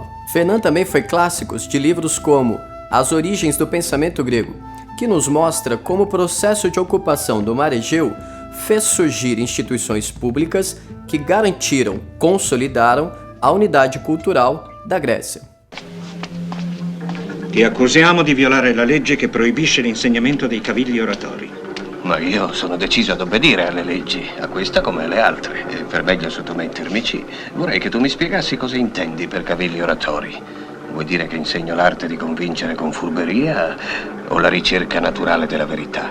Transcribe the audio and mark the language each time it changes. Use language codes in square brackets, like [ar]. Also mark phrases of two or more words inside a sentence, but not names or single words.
[pt] Vernant também foi clássicos de livros como As Origens do Pensamento Grego, que nos mostra como o processo de ocupação do Mar Egeu fez surgir instituições públicas que garantiram, consolidaram a unidade cultural da Grécia. [it] Ti accusiamo di violare la legge che proibisce l'insegnamento dei cavilli oratori. Ma io sono deciso ad obbedire alle leggi, a questa come alle altre. E per meglio sottomettermici, vorrei che tu mi spiegassi cosa intendi per cavilli oratori. Vuoi dire che insegno l'arte di convincere con furberia o la ricerca naturale della verità?